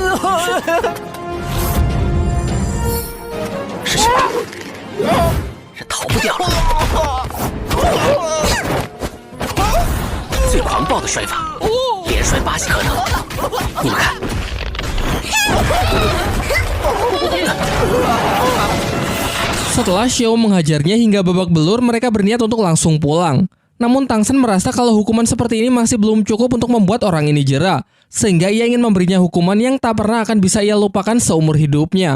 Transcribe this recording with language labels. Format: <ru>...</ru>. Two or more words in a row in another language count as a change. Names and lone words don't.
<zh>师兄，人逃不掉了。最狂暴的摔法，连摔8级可能。你们看。</zh> <id>Setelah Xiao menghajarnya hingga babak belur, mereka berniat untuk langsung pulang. Namun Tang Shen merasa kalau hukuman seperti ini masih belum cukup untuk membuat orang ini jera, sehingga ia ingin memberinya hukuman yang tak pernah akan bisa ia lupakan seumur hidupnya.</id>